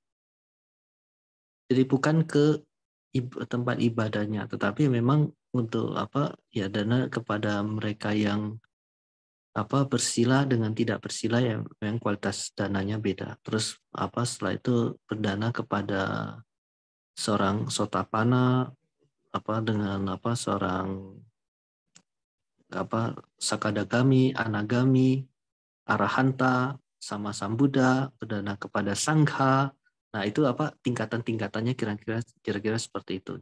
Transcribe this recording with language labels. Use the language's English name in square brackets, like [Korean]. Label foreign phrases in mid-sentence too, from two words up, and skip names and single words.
[Indonesian] Jadi bukan ke tempat ibadahnya, tetapi memang untuk dana kepada mereka yang bersila dengan tidak bersila, yang memang kualitas dananya beda. Terus setelah itu berdana kepada seorang sotapana dengan seorang sakadagami, anagami, arahanta, sama Sambuddha, berdana kepada sangha. Nah, itu tingkatan-tingkatannya kira-kira seperti itu.